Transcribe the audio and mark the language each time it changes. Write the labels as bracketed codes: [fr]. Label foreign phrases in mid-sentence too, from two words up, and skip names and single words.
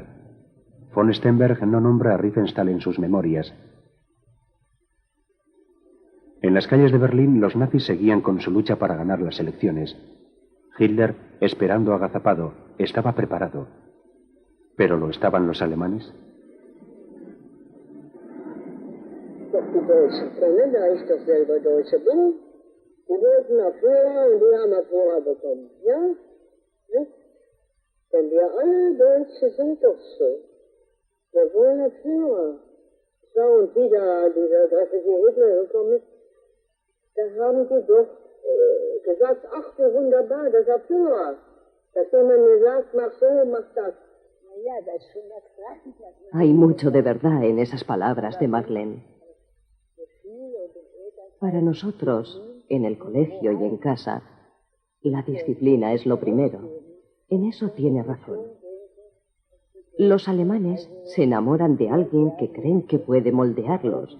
[es] Von Sternberg no nombra a Riefenstahl en sus memorias. En las calles de Berlín, los nazis seguían con su lucha para ganar las elecciones. Hitler, esperando agazapado, estaba preparado. ¿Pero lo estaban los alemanes? [de] Die Deutschen kennen, da ich doch selber Deutsche bin. Die wollten Führer und die haben Führer bekommen, ja? Nicht? Denn wir alle Deutsche sind doch so. Wir wollen Führer. So, und wieder dieser grässliche Hitler gekommen ist, da haben die doch gesagt, ach, wie wunderbar, das ist ein Führer. Dass jemand mir sagt, mach so, mach das. [es] Hay mucho de verdad en esas palabras de Marlene. Para nosotros, en el colegio y en casa, la disciplina es lo primero. En eso tiene razón. Los alemanes se enamoran de alguien que creen que puede moldearlos.